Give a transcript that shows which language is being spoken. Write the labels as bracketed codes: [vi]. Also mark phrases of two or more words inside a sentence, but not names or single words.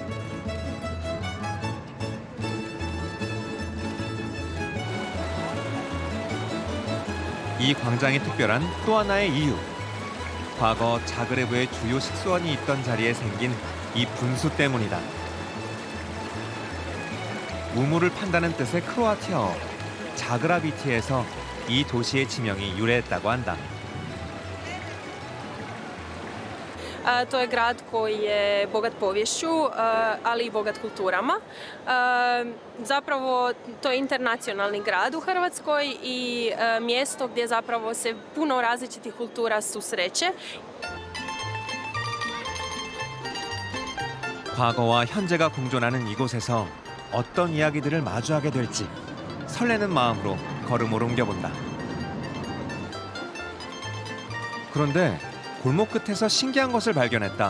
[ko] 이 광장이 특별한 또 하나의 이유. 과거 자그레브의 주요 식수원이 있던 자리에 생긴 이 분수 때문이다. 우물을 판다는 뜻의 크로아티아어 자그라비티에서 이 도시의 지명이 유래했다고 한다. [hr] To je grad koji je bogat poviješću, ali i bogat kulturama. Zapravo to je internacionalni grad u Hrvatskoj i mjesto gdje zapravo se puno različitih kultura susreće. [ko] 과거와 현재가 공존하는 이곳에서 어떤 이야기들을 마주하게 될지 설레는 마음으로 걸음을 옮겨본다. 그런데 골목 끝에서 신기한 것을 발견했다.